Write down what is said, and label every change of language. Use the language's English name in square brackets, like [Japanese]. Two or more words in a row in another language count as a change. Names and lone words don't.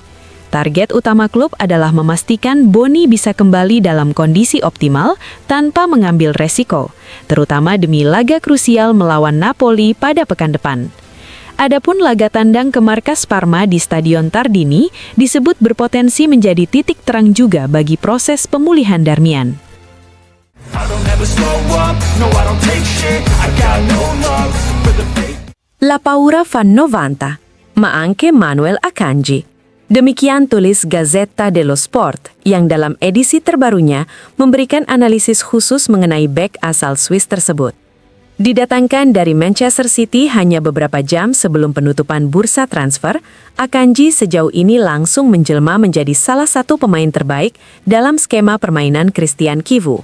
[Indonesian] Target utama klub adalah memastikan Boni bisa kembali dalam kondisi optimal tanpa mengambil resiko, terutama demi laga krusial melawan Napoli pada pekan depan. Adapun laga tandang ke markas Parma di Stadion Tardini disebut berpotensi menjadi titik terang juga bagi proses pemulihan Darmian. [Italian] La paura fa 90, ma anche Manuel Akanji. [Indonesian] Demikian tulis Gazzetta dello Sport, yang dalam edisi terbarunya memberikan analisis khusus mengenai bek asal Swiss tersebut. Didatangkan dari Manchester City hanya beberapa jam sebelum penutupan bursa transfer, Akanji sejauh ini langsung menjelma menjadi salah satu pemain terbaik dalam skema permainan Christian Chivu.